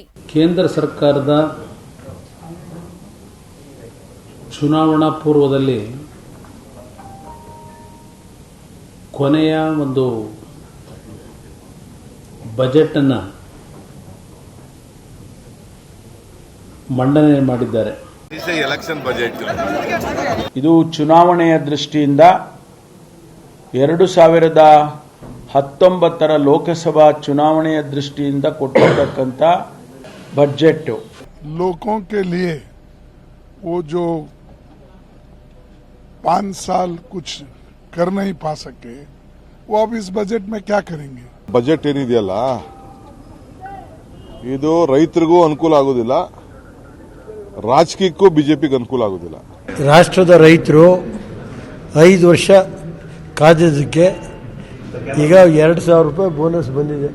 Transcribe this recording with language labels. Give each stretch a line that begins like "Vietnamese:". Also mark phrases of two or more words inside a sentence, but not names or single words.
Kannada: ಕೇಂದ್ರ ಸರ್ಕಾರದ ಚುನಾವಣಾ ಪೂರ್ವದಲ್ಲಿ ಕೊನೆಯ ಒಂದು ಬಜೆಟ್ ಅನ್ನು ಮಂಡನೆ ಮಾಡಿದ್ದಾರೆ. ಇದು ಚುನಾವಣೆಯ ದೃಷ್ಟಿಯಿಂದ 2019 ಲೋಕಸಭಾ ಚುನಾವಣೆಯ ದೃಷ್ಟಿಯಿಂದ ಕೊಟ್ಟಿರತಕ್ಕಂಥ ಬಜೆಟ್.
Hindi: लोगों के लिए वो जो 5 साल कुछ कर नहीं पा सके, वो अब इस बजट में क्या करेंगे?
Kannada: ಬಜೆಟ್ ಏನಿದೆಯಲ್ಲ, ಇದು ರೈತರಿಗೂ ಅನುಕೂಲ ಆಗೋದಿಲ್ಲ, ರಾಜಕೀಯಕ್ಕೂ ಬಿಜೆಪಿಗೆ ಅನುಕೂಲ ಆಗೋದಿಲ್ಲ. ರಾಷ್ಟ್ರದ ರೈತರು 5 ವರ್ಷ ಕಾದಿದ್ದಕ್ಕೆ ಈಗ 2,000 ರೂಪಾಯಿ ಬೋನಸ್ ಬಂದಿದೆ.